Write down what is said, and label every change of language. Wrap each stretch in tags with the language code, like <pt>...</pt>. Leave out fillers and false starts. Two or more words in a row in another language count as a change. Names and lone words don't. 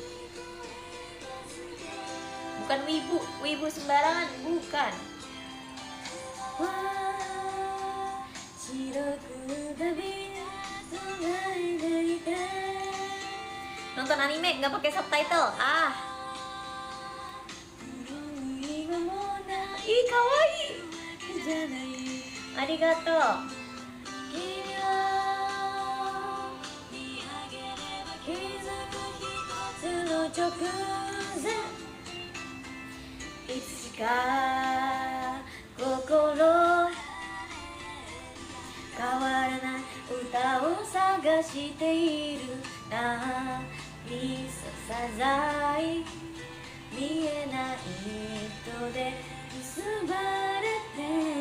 <id>Bukan wibu sembarangan, bukan. Nonton anime nggak pakai subtitle. Ih, kawaii. Arigato.</id> <ja>いつか 心 変わらない 歌 を 探している なぎさ さざい見えない糸で結ばれて</ja>